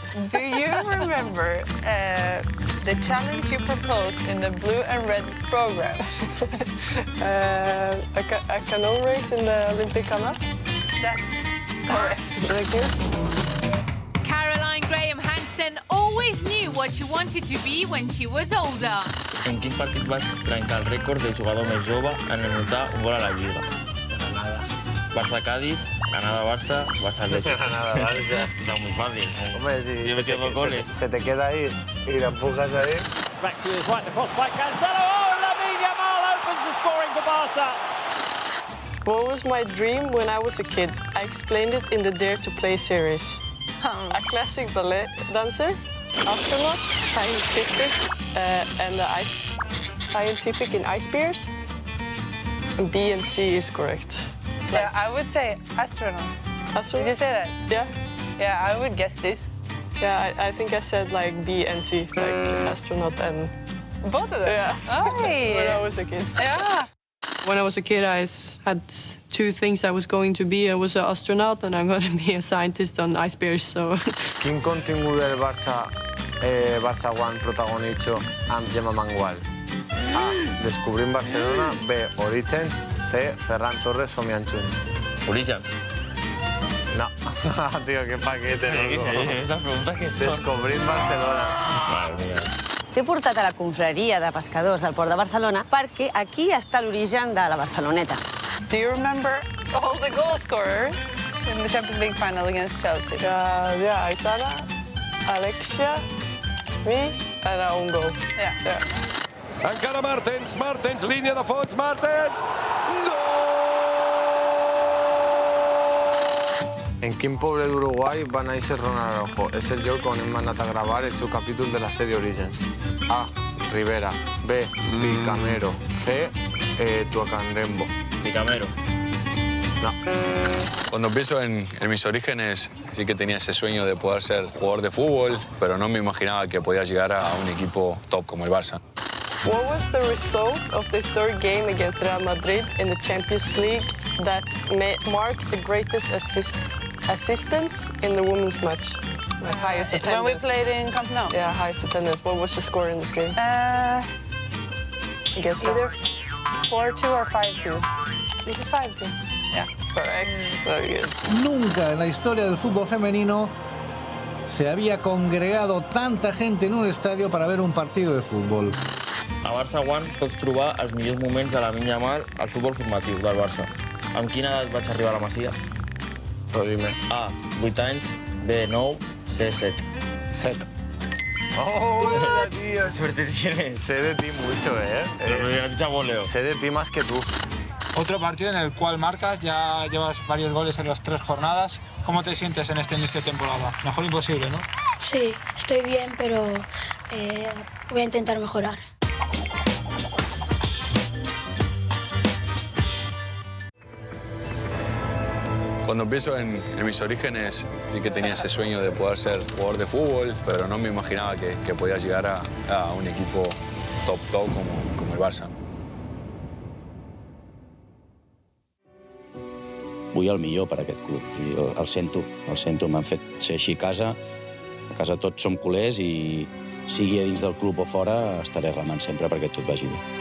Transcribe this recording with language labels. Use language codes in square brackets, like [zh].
[en] Do you remember the challenge you proposed in the blue and red program? A canoe race in the Olympic Canal? That's correct. Thank you. Caroline Graham Hansen always knew what she wanted to be when she was older. [ca] En quin partit vas trencar el rècord del jugador més jove en anotar un gol a la Lliga? [es] Granada. Barça-Cádiz, Granada-Barça, Barça-Leche. Granada-Barça. No, muy fácil. Hombre, si Yo he metido 2 goles. se te queda ahí y la empujas ahí. [en] Back to his right, the cross by Cancelo. Oh, Lamine Yamal opens the scoring for Barca. What was my dream when I was a kid? I explained it in the Dare to Play series. A classic ballet dancer, astronaut, scientific, and scientific in ice bears. B and C is correct. Yeah, I would say astronaut. Astronaut? Did you say that? Yeah. Yeah, I would guess this. Yeah, I think I said like B and C, like astronaut and... Both of them? Yeah. Oh, When I was a kid. Yeah. When I was a kid, I had 2 things I was going to be. I was an astronaut and I'm going to be a scientist on ice bears, so... [ca] Quin contingut del Barça One protagonitzo amb Gemma Mangual? A. Descobrim Barcelona. B. Orígens. C. Ferran Torres somiant junts. Orígens. [es] No. Tío, qué paquete, no? Esta pregunta que son... [ca] Descobrim Barcelona. [es] Madre mía. [ca] T'he portat a la confraria de pescadors del Port de Barcelona perquè aquí està l'origen de la Barceloneta. [en] Do you remember all the goal scorers in the Champions League final against Chelsea? Yeah, Aitana, Alexia, me, and un goal. Yeah. [ca] Encara Martens, línia de fons, Martens! En quin poble d'Uruguai va néixer Ronald Araujo? És el lloc on hem anat a gravar el seu capítol de la sèrie Orígens. A. Rivera. B. Picamero. C. Tuacandembo. Picamero. No. [es] Cuando pienso en mis orígenes, sí que tenía ese sueño de poder ser jugador de fútbol, pero no me imaginaba que podía llegar a un equipo top como el Barça. [en] What was the result of the historic game against Real Madrid in the Champions League that marked the greatest assistance in the women's match? Like highest attendance. When we played in Camp Nou? Yeah, highest attendance. What was the score in this game? Either 4-2 or 5-2. Is it 5-2? Yeah, correct. Very good. [es] Nunca en la historia del fútbol femenino se había congregado tanta gente en un estadio para ver un partido de fútbol. [ca] A Barça One pots trobar els millors moments de Lamine Yamal al futbol formatiu del Barça. Amb quina edat vaig arribar a la Masia? [es] Dime. [ca] A. 8 anys. B. 9. C. 7. [es] 7. ¡Oh, tío! Suerte tienes. Sé de ti mucho, ¿eh? Sé de ti más que tú. Otro partido en el cual marcas, ya llevas varios goles en las 3 jornadas. ¿Cómo te sientes en este inicio de temporada? Mejor imposible, ¿no? Sí, estoy bien, pero voy a intentar mejorar. Cuando pienso en mis orígenes, sí que tenía ese sueño de poder ser jugador de fútbol, pero no me imaginaba que podía llegar a un equipo top como el Barça. [ca] Vull el millor per a aquest club. I el sento, m'han fet ser així a casa. A A casa tots som culers i sigui a dins del club o fora, estaré remant sempre perquè tot vagi bé.